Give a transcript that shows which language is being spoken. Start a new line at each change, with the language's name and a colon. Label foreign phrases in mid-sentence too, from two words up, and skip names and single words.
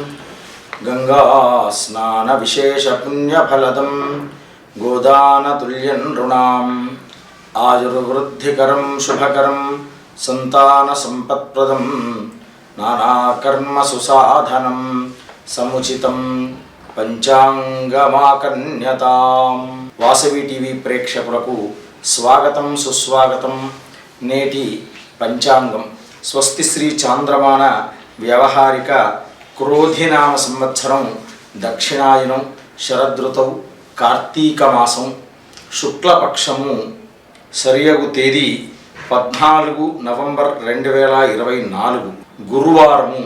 Sanskrit: गङ्गास्नानविशेषपुण्यफलदं गोदानतुल्यं नृणाम् आयुर्वृद्धिकरं शुभकरं सन्तानसम्पत्प्रदं नानाकर्मसुसाधनं समुचितं పంచాంగమాకన్యతాం.
Telugu: వాసవి టీవీ ప్రేక్షకులకు స్వాగతం సుస్వాగతం. నేటి పంచాంగం స్వస్తి శ్రీ చాంద్రమాన వ్యవహారిక క్రోధినామ సంవత్సరం దక్షిణాయనం శరదృతౌ కార్తీక మాసం శుక్లపక్షము సరియగు తేదీ 14 నవంబర్ 2024 గురువారము.